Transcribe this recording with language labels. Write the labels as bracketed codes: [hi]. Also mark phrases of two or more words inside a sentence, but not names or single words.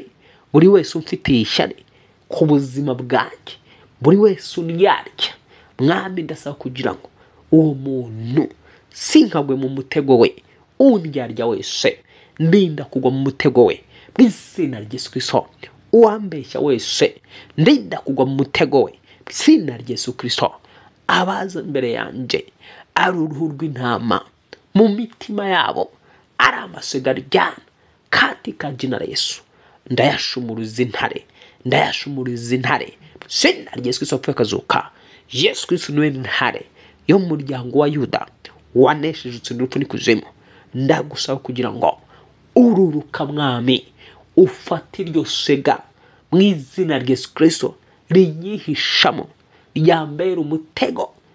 [rw] Buri wese umfitiye ishyari ku buzima bwanjye, buri wese unyarya, Mwami ndasaba kugira ngo uwo muntu sinkagwe mu mutego we, undyarya wese ndinda kugwa mu mutego we mu izina rya Yesu Kristo. Uwambeshya wese ndinda kugwa mu mutego we mu izina rya Yesu Kristo. Abaza imbere yanjye ari uruhu rw'intama, mu mitima yabo ari amasega [sw] katika jina la Yesu, [rw] ndayashumuruza intare, ndayashumuruza intare mu izina rya Yesu Kristo wapfuye akazuka. Yesu Kristo niwe ntare yo mu muryango wa Yuda wanesheje utsinda urupfu n'ikuzimu. Ndagusaba kugira ngo ururuka Mwami, ufate iryo sega mu izina rya Yesu Kristo rinyihishamo, ryambera umutego.